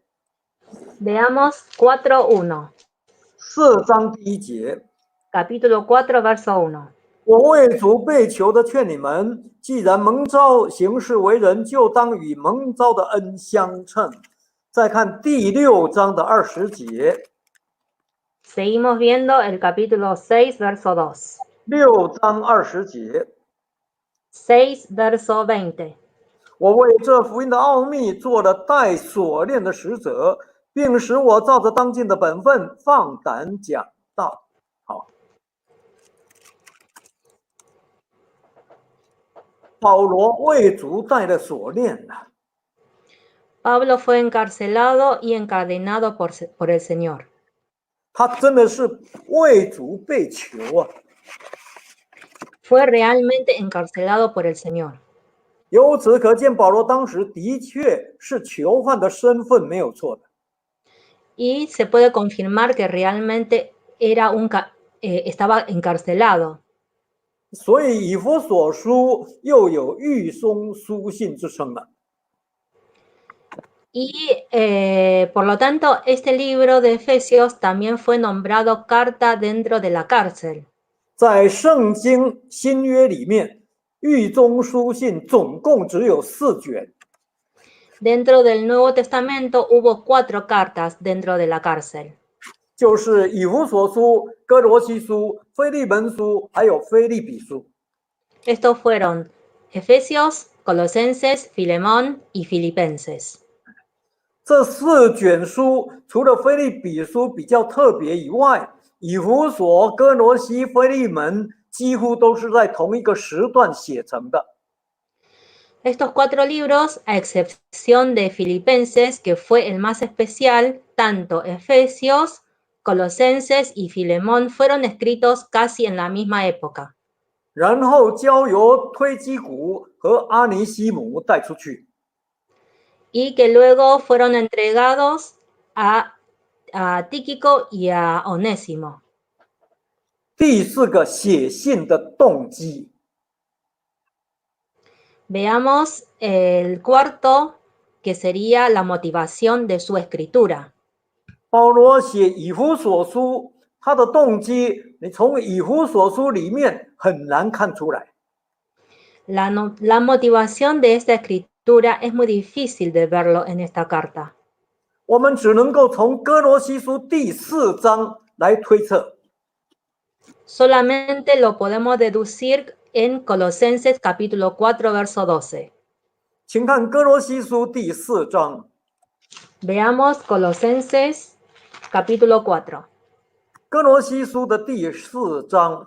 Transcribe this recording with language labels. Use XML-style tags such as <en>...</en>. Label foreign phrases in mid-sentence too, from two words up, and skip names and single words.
<es>Veamos 4, 1.</es> <zh>4章第1节。</zh> <es>Capítulo 4, verso 1.</es> <zh>我为主被囚的劝你们，既然蒙召行事为人，就当与蒙召的恩相称。再看第6章的20节。</zh> <es>Seguimos viendo el capítulo 6, verso 2.</es> <zh>6 章20节。</zh> <es>6, verso 20.</es> <zh>我为这福音的奥秘做了带锁链的使者，并使我照着当尽的本分放胆讲道。好，保罗为主带了锁链了。</zh> <es>Pablo fue encarcelado y encadenado por el Señor.</es> <zh>他真的是为主被囚啊！</zh> <es>Fue realmente encarcelado por el Señor.</es> <zh>由此可见，保罗当时的确是囚犯的身份没有错的。</zh> <es>Y se puede confirmar que realmente era estaba encarcelado.</es> <zh>所以以弗所书又有预松书信之称了。</zh> <es>Y por lo tanto, este libro de Efesios también fue nombrado carta dentro de la cárcel.</es> <zh>在圣经新约里面，预宗书信总共只有4卷。</zh> <es>Dentro del Nuevo Testamento hubo 4 cartas dentro de la cárcel.</es> <zh>就是以弗所书、哥罗西书、腓利门书，还有腓利比书。</zh> <es>Estos fueron Efesios, Colosenses, Filemón y Filipenses.</es> <zh>这4卷书除了腓利比书比较特别以外，以弗所、哥罗西、腓利门几乎都是在同一个时段写成的。</zh> <es>Estos 4 libros, a excepción de Filipenses, que fue el más especial, tanto Efesios, Colosenses y Filemón fueron escritos casi en la misma época.</es> <zh>然后交由推基古和阿尼西姆带出去。</zh> <es>Y que luego fueron entregados a Tíquico y a Onésimo.</es> <zh>第4个写信的动机。</zh> <es>Veamos el cuarto, que sería la motivación de su escritura.</es> <zh>保罗写以弗所书，他的动机，你从以弗所书里面很难看出来。</zh> <es>La motivación de esta escritura es muy difícil de verlo en esta carta.</es> <zh>我们只能够从哥罗西书第4章来推测。</zh> <es>Solamente lo podemos deducir en Colosenses capítulo 4, verso 12.</es> <zh>请看哥罗西书第4章。</zh> <es>Veamos Colosenses capítulo 4.</es> <zh>哥罗西书的第4章。</zh>